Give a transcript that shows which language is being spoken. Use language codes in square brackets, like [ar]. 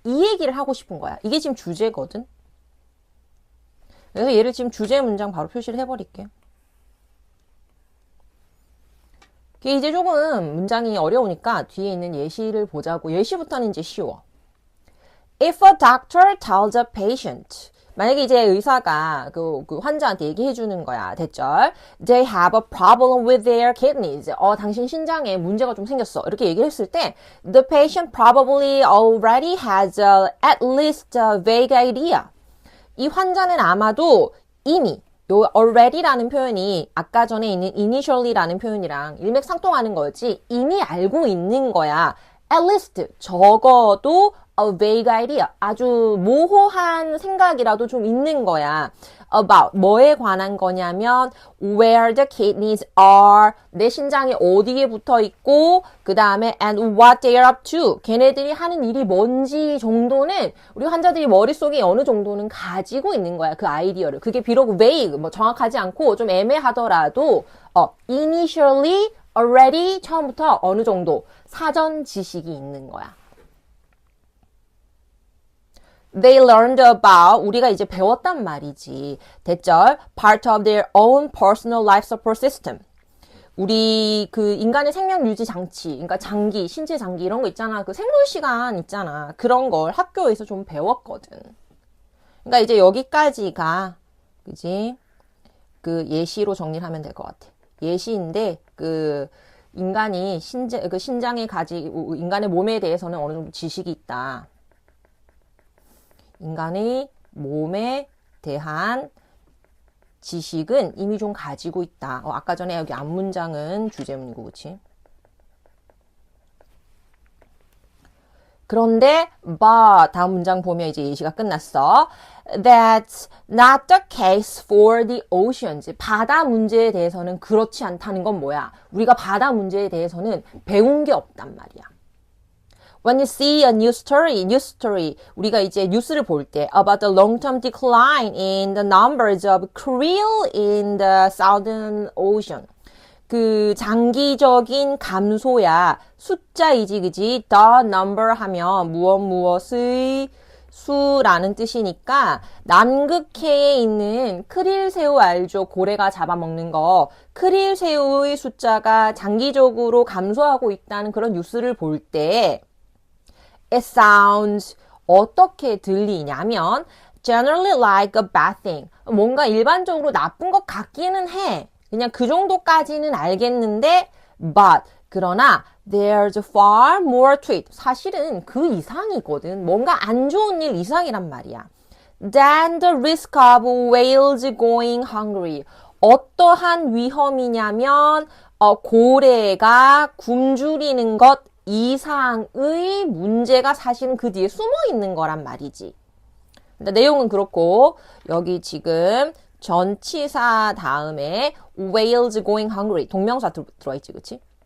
[ko] 이 얘기를 하고 싶은 거야. 이게 지금 주제거든. 그래서 얘를 지금 주제 문장 바로 표시를 해버릴게. 이제 조금 문장이 어려우니까 뒤에 있는 예시를 보자고. 예시부터는 이제 쉬워. [en] If a doctor tells a patient, [ko] 만약에 이제 의사가 그 환자한테 얘기해 주는 거야. 대절. [en] They have a problem with their kidneys. [ko] 당신 신장에 문제가 좀 생겼어. 이렇게 얘기를 했을 때 [en] the patient probably already has at least a vague idea. [ko] 이 환자는 아마도 이미 요 already라는 표현이 아까 전에 있는 initially라는 표현이랑 일맥상통하는 거지. 이미 알고 있는 거야. [en] At least [ko] 적어도 [en] a vague idea, [ko] 아주 모호한 생각이라도 좀 있는 거야. About 뭐에 관한 거냐면 [en] where the kidneys are, [ko] 내 신장이 어디에 붙어 있고, 그 다음에 [en] and what they are up to, [ko] 걔네들이 하는 일이 뭔지 정도는 우리 환자들이 머릿속에 어느 정도는 가지고 있는 거야, 그 아이디어를. 그게 비록 vague, 뭐 정확하지 않고 좀 애매하더라도 initially, already, 처음부터 어느 정도 사전 지식이 있는 거야. [en] They learned about, [ko] 우리가 이제 배웠단 말이지. [en] 대절, part of their own personal life support system. [ko] 우리 그 인간의 생명 유지 장치, 그러니까 장기, 신체 장기 이런 거 있잖아. 그 생물 시간 있잖아. 그런 걸 학교에서 좀 배웠거든. 그러니까 이제 여기까지가, 그지? 그 예시로 정리를 하면 될 것 같아. 예시인데, 그 인간이 그 신장에 인간의 몸에 대해서는 어느 정도 지식이 있다. 인간의 몸에 대한 지식은 이미 좀 가지고 있다. 아까 전에 여기 앞문장은 주제문이고, 그치? 그런데, but, 다음 문장 보면 이제 예시가 끝났어. [en] That's not the case for the oceans. [ko] 바다 문제에 대해서는 그렇지 않다는 건 뭐야? 우리가 바다 문제에 대해서는 배운 게 없단 말이야. [en] When you see a news story, [ko] 우리가 이제 뉴스를 볼 때 [en] about the long-term decline in the numbers of krill in the Southern Ocean. [ko] 그 장기적인 감소야. 숫자이지, 그지? The number 하면 무엇의 수라는 뜻이니까 남극해에 있는 크릴새우 알죠? 고래가 잡아먹는 거. 크릴새우의 숫자가 장기적으로 감소하고 있다는 그런 뉴스를 볼 때 [en] It sounds [ko] 어떻게 들리냐면 [en] generally like a bad thing. [ko] 뭔가 일반적으로 나쁜 것 같기는 해. 그냥 그 정도까지는 알겠는데 but 그러나 [en] there's far more to it. [ko] 사실은 그 이상이거든. 뭔가 안 좋은 일 이상이란 말이야. [en] Than the risk of whales going hungry. [ko] 어떠한 위험이냐면 고래가 굶주리는 것 이상의 문제가 사실은 그 뒤에 숨어 있는 거란 말이지. 근데 내용은 그렇고 여기 지금 전치사 다음에 [en] whales going hungry [ko] 동명사 들어있지, 그치?